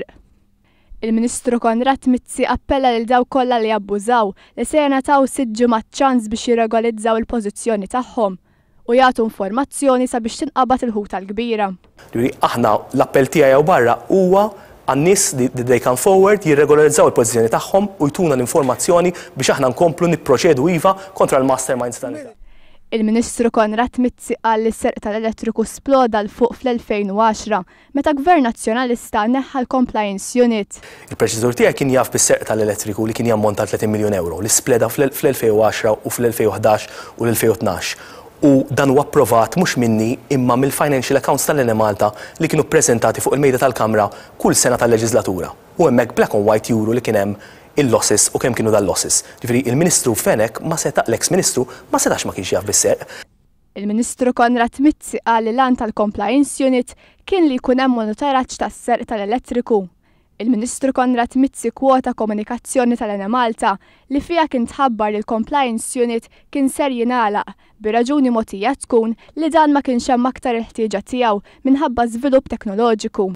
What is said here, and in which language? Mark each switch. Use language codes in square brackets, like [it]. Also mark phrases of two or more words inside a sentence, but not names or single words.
[mt] Il-Ministru Konrad Mizzi appella lil dawk kollha li abbużaw li se jingħataw 6 ġimgħat ċans biex jirregolizzaw il-pożizzjoni tagħhom u jagħtu informazzjoni sabiex tinqabad il-ħuta l-kbira. Aħna l-appell tiegħi barra huwa għan-nies li [en] they come forward [mt] jirregolarizzaw il-pożizzjoni tagħhom u jtuna l-informazzjoni biex aħna nkomplu nipproċedu iva kontra l-masterminds tal-Enea. Il-Ministru Konrad Mizzi qal li s-serq tal-elettriku sploda l-fuq fl-2010 meta Gvern Nazzjonalista neħħa l-Compliance Unit. Il-preċiżur tiegħi kien jaf bis-serq tal-elettriku li kien jammonta 30 miljun euro li spleda fl-2010 u fl-2011 u l-2012. U dan huwa approvat mhux minni imma mill- [en] Financial Accounts [mt] tal-Enea Malta li kienu ppreżentati fuq il-mejda tal-Kamra kull sena tal-leġislatura. U hemmhekk [en] black and white [mt] juru li kien hemm il-losses u kemm kienu dal-losses. Ġifieri il-Ministru Fenek l-ex-Ministru ma setax ma kienx jaf bis-serq. Il-Ministru Konrad Mizzi qal li l-għan tal-Compliance Unit kien li jkun hemm monitoraġġ tas-serq tal-elettriku. Il-Ministru Konrad Mizzi kwota komunikazzjoni tal-Enea Malta li fiha kien tħabbar li l-Compliance Unit kien ser jingħalaq bir-raġuni mogħtija tkun li dan ma kienx hemm aktar il-ħtieġa tiegħu minħabba żvilupp teknoloġiku.